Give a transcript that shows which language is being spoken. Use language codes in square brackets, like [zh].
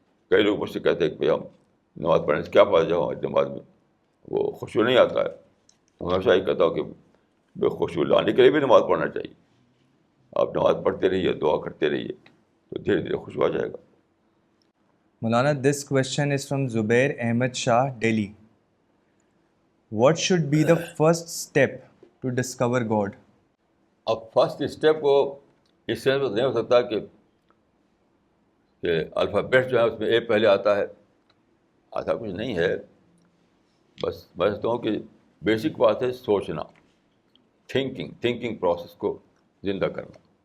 [ur] کئی لوگ مجھ سے کہتے ہیں کہ بھائی ہم نماز پڑھنے سے کیا فائدہ جاؤ, نماز میں وہ خشوع نہیں آتا ہے. تو ہمیشہ یہ کہتا ہوں کہ بے خشوع لانے کے لیے بھی نماز پڑھنا چاہیے. آپ نماز پڑھتے رہیے, دعا کرتے رہیے, تو دھیرے دھیرے خشوع آ جائے گا. [en] Maulana, this question is from Zubair Ahmed Shah, Delhi. What should be the first step to discover God? [ur] اب فرسٹ اسٹیپ کو اس سینس میں نہیں ہو سکتا کہ الفابیٹ جو ہے اس میں اے پہلے آتا ہے, ایسا کچھ نہیں ہے. بس میں سمجھتا ہوں کہ بیسک بات ہے سوچنا, تھنکنگ پروسیس کو زندہ کرنا.